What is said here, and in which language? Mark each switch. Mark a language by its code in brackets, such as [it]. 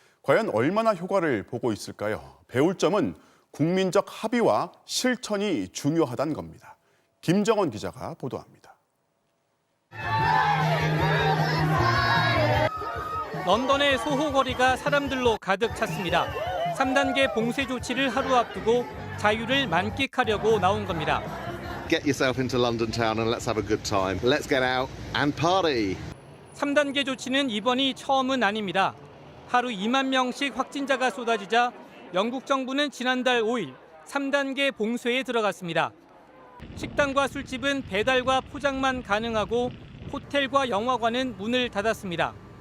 [ko] 과연 얼마나 효과를 보고 있을까요? 배울 점은 국민적 합의와 실천이 중요하다는 겁니다. 김정원 기자가 보도합니다. 런던의 소호 거리가 사람들로 가득 찼습니다. 3단계 봉쇄 조치를 하루 앞두고 자유를 만끽하려고 나온 겁니다. [en] Get yourself into London town and let's have a good time. Let's get out and party. [ko] 3단계 조치는 이번이 처음은 아닙니다. 하루 2만 명씩 확진자가 쏟아지자 영국 정부는 지난달 5일 3단계 봉쇄에 들어갔습니다. 식당과 술집은 배달과 포장만 가능하고 호텔과 영화관은 문을 닫았습니다.